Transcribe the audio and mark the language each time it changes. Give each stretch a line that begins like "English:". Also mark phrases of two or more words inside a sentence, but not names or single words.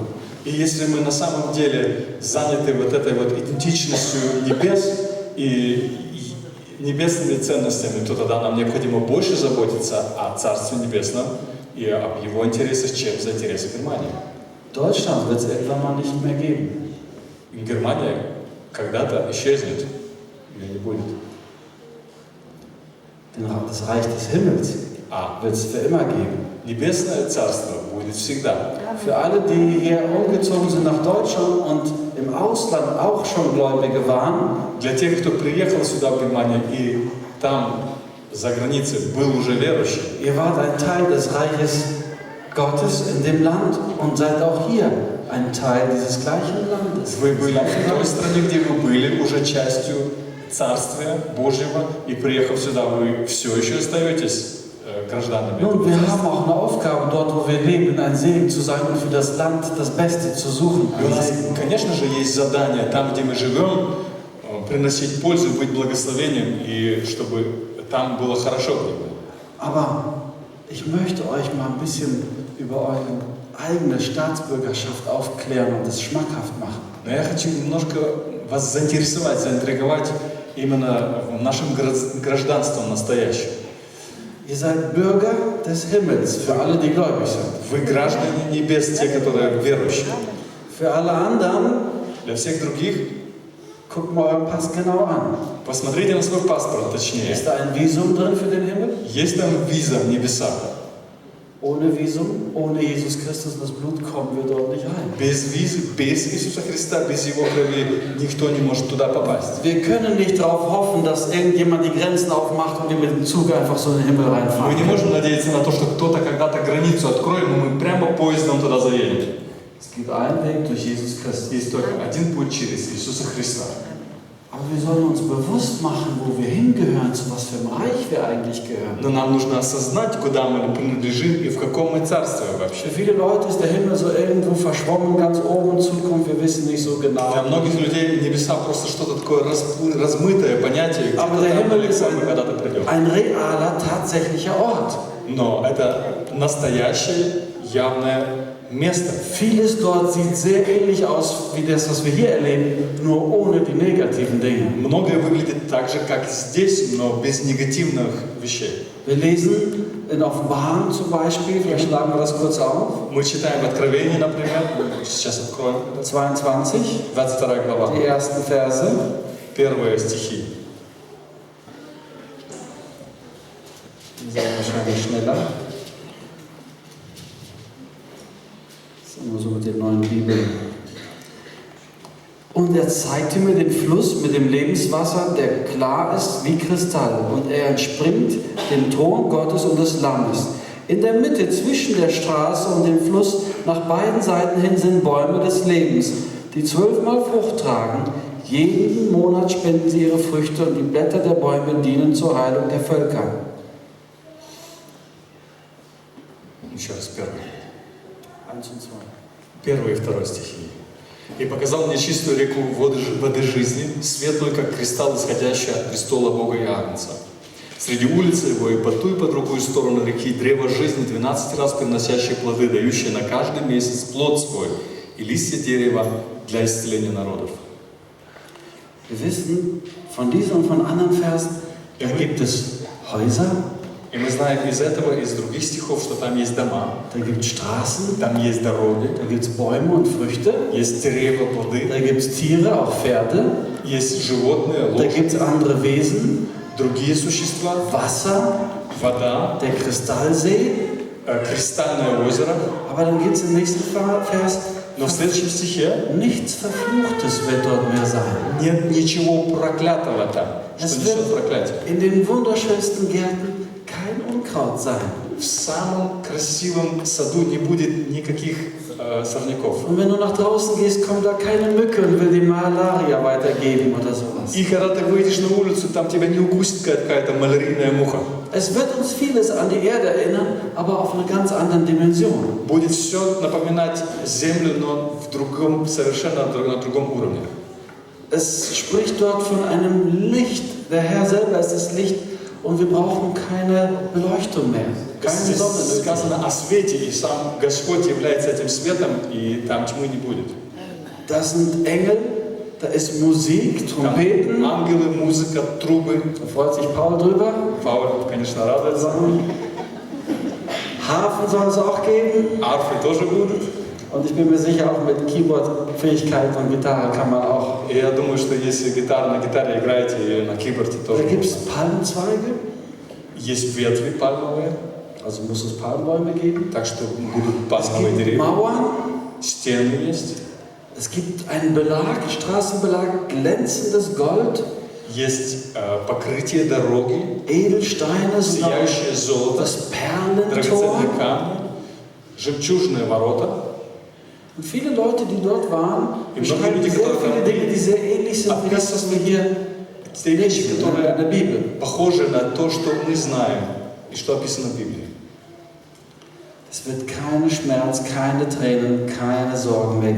Russian: И если мы на самом деле заняты вот этой вот идентичностью небес и небесными ценностями, то тогда нам необходимо больше заботиться о Царстве Небесном и об его интересах, чем за интересы Германии.
German: Deutschland wird es irgendwann mal nicht mehr geben.
Russian: Германия когда-то исчезнет, ее не будет.
German: Das Reich des Himmels wird es für immer geben.
Russian: Небесное Царство будет всегда.
German: Für alle, die hier umgezogen sind nach Deutschland und im Ausland auch schon Gläubige waren,
Russian: Для тех, кто приехал сюда в Германию и там, за границей, был уже верующий,
German: ihr wart ein Teil des Reiches Gottes in dem Land und seid auch hier ein Teil dieses gleichen Landes.
Russian: вы были в той стране, где вы были, уже частью Царствия Божьего, и приехав сюда, вы все еще остаетесь гражданами.
German: Nun, wir haben auch eine Aufgabe dort, wo wir leben, ein Segen zu sein und für das Land das Beste zu suchen.
Russian: И у нас, конечно же, есть задание там, где мы живем, приносить пользу, быть благословением, и чтобы там было хорошо.
German: Aber ich möchte euch mal ein bisschen über eure eigene Staatsbürgerschaft aufklären und es schmackhaft machen.
Russian: Но я хочу немножко вас заинтересовать, заинтриговать именно нашим гражданством настоящим.
German: Ihr seid Bürger des Himmels, für alle, die gläubig sind.
Russian: Вы граждане небес, те, которые верующие.
German: Für alle anderen,
Russian: Для всех других,
German: guckt mal euren Pass genau an.
Russian: посмотрите на свой паспорт точнее.
German: Ist da ein Visum drin für den Himmel?
Russian: Есть там виза в небеса?
German: Ohne Visum, ohne Jesus Christus und das Blut kommen wir dort nicht rein.
Russian: Без визы, без Иисуса Христа, без Его крови никто не может туда попасть.
German: Wir können nicht darauf hoffen, dass irgendjemand die Grenzen aufmacht und wir mit dem Zug einfach so in den Himmel
Russian: Мы
German: reinfahren.
Russian: не можем надеяться на то, что кто-то когда-то границу откроет, но мы прямо поездом туда заедем.
German: Es gibt einen Weg durch Jesus Christus.
Russian: Есть только один путь через Иисуса Христа.
German: Aber wir sollen uns bewusst machen, wo wir hingehören, zu was für einem Reich wir eigentlich gehören.
Russian: Но нам нужно осознать, куда мы принадлежим и в каком мы царстве вообще.
German: Für viele Leute ist der Himmel so irgendwo verschwommen, ganz oben in Zukunft, wir wissen nicht so genau.
Russian: Для многих людей небеса просто что-то такое размытое понятие, где-то
German: Aber der
Russian: там
German: Himmel ist
Russian: далеко мы когда-то придем.
German: ein realer, tatsächlicher Ort.
Russian: Но это настоящее, явное место.
German: Vieles dort sieht sehr ähnlich aus wie das, was wir hier erleben, nur ohne die negativen Dinge.
Russian: Многое выглядит так же, как здесь, но без негативных вещей.
German: Wir lesen in Offenbarung zum Beispiel, vielleicht schlagen wir das kurz auf,
Russian: Мы читаем в Откровении, например, сейчас откроем, 22, 22 глава,
German: die ersten Verse.
Russian: первые стихи.
German: Die sind wahrscheinlich schneller. Das ist immer so mit den neuen Bibeln. Und er zeigte mir den Fluss mit dem Lebenswasser, der klar ist wie Kristall. Und er entspringt dem Thron Gottes und des Lammes. In der Mitte zwischen der Straße und dem Fluss nach beiden Seiten hin sind Bäume des Lebens, die 12-mal Frucht tragen. Jeden Monat spenden sie ihre Früchte und die Blätter der Bäume dienen zur Heilung der Völker.
Russian: Еще раз первый.
German: 1 und 2.
Russian: Первый и второй стихи. «И показал мне чистую реку воды жизни, светлую, как кристалл, исходящий от престола Бога и Агнца. Среди улицы его и по ту, и по другую сторону реки древо жизни, 12 раз приносящее плоды, дающее на каждый месяц плод свой, и листья дерева для исцеления народов».
German: Wir wissen von diesem und von anderen Versen, da gibt es Häuser,
Russian: И мы знаем из этого, из других стихов, что там есть дома,
German: da gibt es Straßen,
Russian: там есть дороги,
German: da gibt es Bäume und Früchte,
Russian: есть деревья, плоды,
German: da gibt es Tiere, auch Pferde,
Russian: есть животные,
German: da
Russian: лошади,
German: gibt es andere Wesen,
Russian: другие существа,
German: Wasser,
Russian: вода,
German: der Kristallsee,
Russian: кристальное озеро.
German: aber dann gibt es im nächsten Vers,
Russian: Но в следующем стихе
German: nichts Verfluchtes wird dort mehr sein.
Russian: нет ничего проклятого там, что
German: Es
Russian: несет
German: wird
Russian: проклятие.
German: in den wunderschönsten Gärten kein Unkraut sein.
Russian: В самом красивом саду не будет никаких сорняков.
German: Und wenn du nach draußen gehst, kommt da keine Mücke und will die Malaria weitergeben oder sowas.
Russian: И когда ты выйдешь на улицу, там тебя не укусит какая-то малярийная муха.
German: Es wird uns vieles an die Erde erinnern, aber auf einer ganz anderen Dimension.
Russian: Будет все напоминать землю, но в другом, совершенно на другом уровне.
German: Es spricht dort von einem Licht. Der Herr selber ist das Licht und wir brauchen keine Beleuchtung mehr. Keine
Russian: Здесь
German: Sonne.
Russian: сказано о свете, и сам Господь является этим светом, и там тьмы не будет.
German: Das sind Engel, da ist Musik,
Russian: Там
German: Trompeten.
Russian: ангелы, музыка, трубы.
German: Da freut sich Paul drüber.
Russian: Пауль, конечно, радуется.
German: Harfen soll es auch geben.
Russian: Арфы тоже будут.
German: Und ich bin mir sicher, auch mit Keyboard-Fähigkeit und Gitarre kann man auch.
Russian: И я думаю, что если на гитаре играете и на киборде
German: Da
Russian: тоже.
German: gibt es Palmenzweige,
Russian: Есть ветви пальмовые,
German: also muss es Palmbäume geben.
Russian: так что будут
German: Es
Russian: пальмовые
German: gibt
Russian: деревья.
German: Mauern,
Russian: Стены есть.
German: Es gibt einen Belag, Straßenbelag, glänzendes Gold,
Russian: Есть покрытие дороги,
German: Edelsteine,
Russian: сияющее золото,
German: das Perlentor.
Russian: драгоценные камни, жемчужные ворота.
German: Und viele Leute, die dort waren, Im beschreiben Norden- sehr viele Dinge, die sehr ähnlich sind wie das, was wir hier
Russian: Те вещи,
German: lesen in
Russian: которые
German: der Bibel.
Russian: похожи на то, что мы знаем и что описано в Библии.
German: Es wird keine Schmerz, keine Tränen, keine Sorgen mehr